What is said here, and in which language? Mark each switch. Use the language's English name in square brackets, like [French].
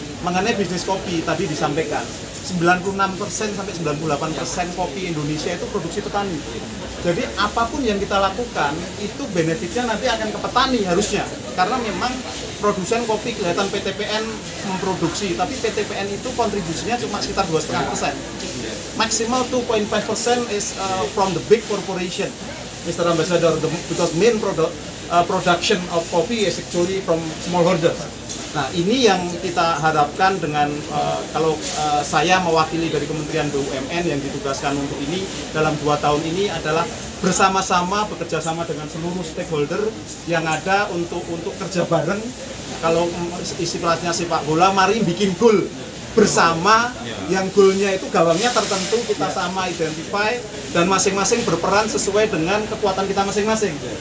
[Indonesian] Mengenai bisnis kopi tadi disampaikan 96% sampai 98% kopi Indonesia itu produksi petani. Jadi apapun yang kita lakukan itu benefitnya nanti akan ke petani harusnya. Karena memang produsen kopi kelihatan PTPN memproduksi, tapi PTPN itu kontribusinya cuma sekitar 2,5%. [English] Maksimal 2.5% is from the big corporation, Mr. Ambassador, because main production of coffee is actually from smallholder. [Indonesian] Nah, ini yang kita harapkan dengan kalau saya mewakili dari Kementerian BUMN yang ditugaskan untuk ini dalam 2 tahun ini adalah bersama-sama bekerja sama dengan seluruh stakeholder yang ada untuk kerja bareng. Kalau istilahnya sepak bola, mari bikin gol bersama, yang goalnya itu gawangnya tertentu kita sama identify dan masing-masing berperan sesuai dengan kekuatan kita masing-masing.